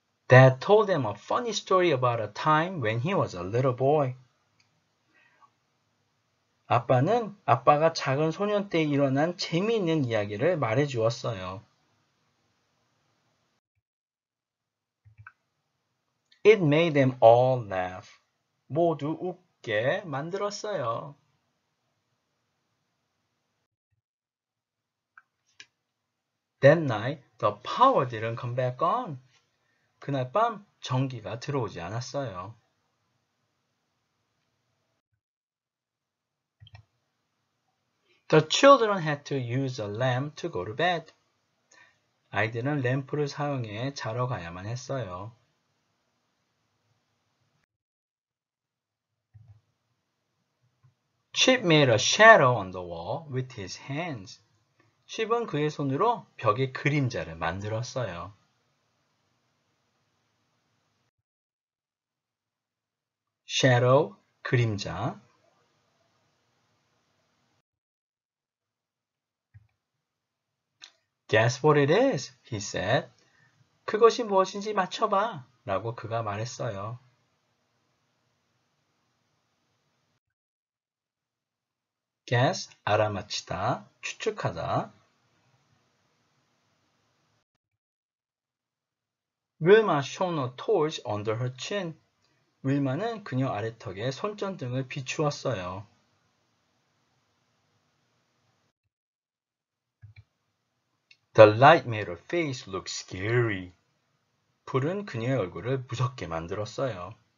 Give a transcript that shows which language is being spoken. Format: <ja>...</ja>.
<en>Dad told them a funny story about a time when he was a little boy.</en> <ko>아빠는 아빠가 작은 소년 때 일어난 재미있는 이야기를 말해주었어요.</ko> <en>It made them all laugh.</en> <ko>모두 웃게 만들었어요.</ko> <en>That night, the power didn't come back on.</en> <ko>그날 밤 전기가 들어오지 않았어요.</ko> <en>The children had to use a lamp to go to bed.</en> <ko>아이들은 램프를 사용해 자러 가야만 했어요.</ko> <en>Chip made a shadow on the wall with his hands.</en> <ko>칩은 그의 손으로 벽에 그림자를 만들었어요. shadow, 그림자.</ko> <en>Guess what it is, he said.</en> <ko>그것이 무엇인지 맞춰봐, 라고 그가 말했어요. guess, 알아맞히다, 추측하다.</ko> <en>Wilma shone a torch under her chin.</en> <ko>윌마는 그녀 아래턱에 손전등을 비추었어요.</ko> <en>The light made her face look scary.</en> <ko>불은 그녀의 얼굴을 무섭게 만들었어요.</ko>